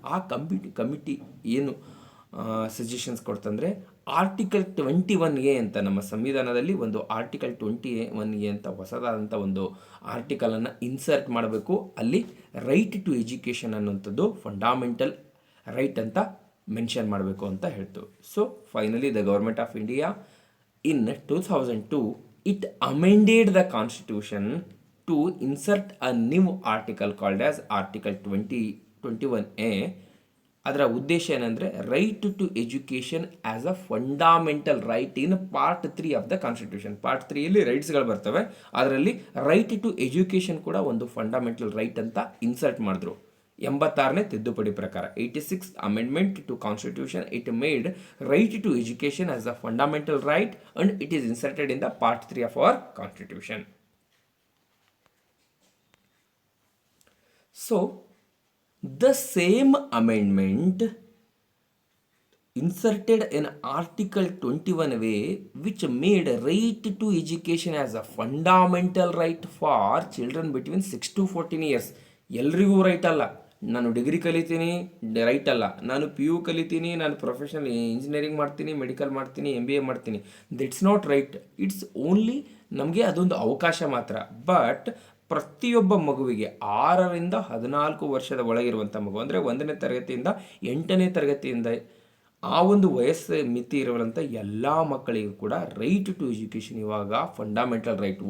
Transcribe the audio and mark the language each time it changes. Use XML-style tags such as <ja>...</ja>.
<kn>ಆ ಕಮಿಟಿ ಏನು suggestions ಕೊಡ್ತಂದರೆ article 21A ಅಂತ, ನಮ್ಮ ಸಂವಿಧಾನದಲ್ಲಿ ಒಂದು ಆರ್ಟಿಕಲ್ 21A ಅಂತ ಹೊಸದಾದಂಥ ಒಂದು ಆರ್ಟಿಕಲನ್ನು ಇನ್ಸರ್ಟ್ ಮಾಡಬೇಕು. ಅಲ್ಲಿ ರೈಟ್ ಟು ಎಜುಕೇಷನ್ ಅನ್ನುವಂಥದ್ದು ಫಂಡಮೆಂಟಲ್ ರೈಟ್ ಅಂತ ಮೆನ್ಷನ್ ಮಾಡಬೇಕು ಅಂತ ಹೇಳ್ತು.</kn> <en>So finally the government of India in 2002 it amended the constitution to insert a new article called as article 21A.</en> <kn>ಅದರ ಉದ್ದೇಶ ಏನಂದರೆ</kn> <en>Right to education as a fundamental right in part 3 of the constitution.</en> <kn>Part 3ಯಲ್ಲಿ ರೈಟ್ಸ್ಗಳು ಬರ್ತವೆ, ಅದರಲ್ಲಿ right to education ಕೂಡ ಒಂದು fundamental right ಅಂತ insert ಮಾಡಿದ್ರು. 86ನೇ ತಿದ್ದುಪಡಿ ಪ್ರಕಾರ</kn> <en>86th amendment to constitution it made right to education as a fundamental right and it is inserted in the part 3 of our constitution. So the same amendment inserted in article 21A which made right to education as a fundamental right for children between 6 to 14 years.</en> <kn>ಎಲ್ರಿಗೂ right ಅಲ್ಲ. ನಾನು degree ಕಲಿತೀನಿ right ಅಲ್ಲ, ನಾನು PU ಕಲಿತೀನಿ, ನಾನು professional engineering ಮಾಡ್ತೀನಿ, medical ಮಾಡ್ತೀನಿ, MBA ಮಾಡ್ತೀನಿ,</kn> <en>That's not right. It's only</en> <kn>ನಮಗೆ ಅದೊಂದು ಅವಕಾಶ ಮಾತ್ರ. ಬಟ್ ಪ್ರತಿಯೊಬ್ಬ ಮಗುವಿಗೆ 6ರಿಂದ 14 ವರ್ಷದ ಒಳಗಿರುವಂಥ ಮಗು ಅಂದರೆ 1ನೇ ತರಗತಿಯಿಂದ 8ನೇ ತರಗತಿಯಿಂದ ಆ ಒಂದು ವಯಸ್ಸು ಮಿತಿ ಇರುವಂಥ ಎಲ್ಲ ಮಕ್ಕಳಿಗೂ ಕೂಡ ರೈಟ್ ಟು ಎಜುಕೇಷನ್ ಇವಾಗ ಫಂಡಮೆಂಟಲ್ ರೈಟ್.</kn>